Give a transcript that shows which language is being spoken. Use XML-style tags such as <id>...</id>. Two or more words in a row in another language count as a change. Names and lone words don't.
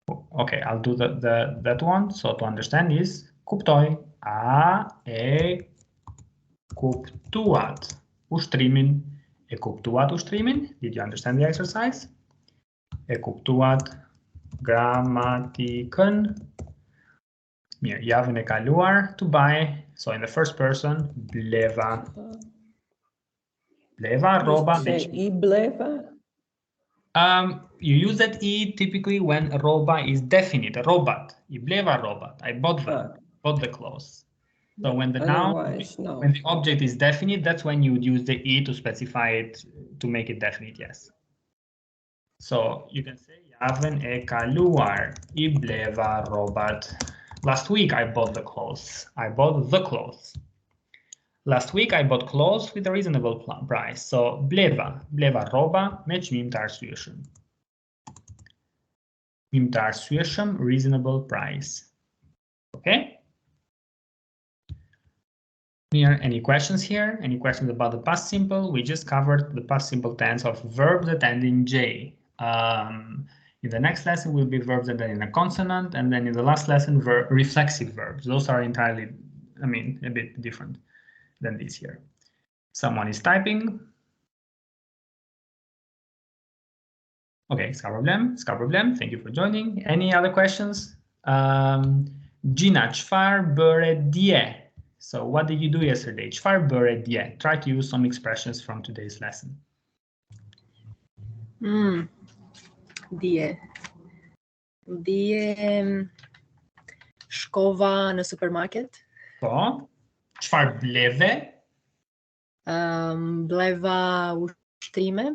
<en>okay, I'll do that one. So to understand is kuptoj.</en> <sq>A e kuptuat ushtrimin. E kuptuat ushtrimin.</sq> <en>Did you understand the exercise?</en> <sq>E kuptuat grammatikën. Mirë, javën e kaluar</sq> <en>to buy. So in the first person,</en> <sq>bleva. Bleva roba.</sq> <en>Say</en> <sq>I bleva.</sq> <en>You use that E typically when roba is definite.</en> <sq>Robot. I bleva robot.</sq> <en>I bought them. Bought the clothes. So when the noun, when the object is definite, that's when you would use the E to specify it, to make it definite, yes. So you can say,</en> <sq>javën e kaluar, I bleva robot.</sq> <en>Last week I bought the clothes. I bought the clothes. Last week I bought clothes with a reasonable price.</en> <sq>So bleva roba me çmim të arsyeshëm. Çmim të arsyeshëm,</sq> <en>reasonable price. Okay? Here, any questions here? Any questions about the past simple? We just covered the past simple tense of verbs that end in J. In the next lesson will be verbs that end in a consonant, and then in the last lesson, reflexive verbs. Those are entirely, I mean, a bit different than this here. Someone is typing. Okay,</en> <sq>ska problem.</sq> <en>Thank you for joining. Any other questions? Gina,</en> <sq>çfarë bëre dje?</sq> <en>So what did you do yesterday?</en> <sq>Çfarë bëre dje?</sq> <en>Try to use some expressions from today's lesson.</en> <sq>Dje shkova në supermarket. Po. Çfarë bleve? Bleva ushtrime.</sq>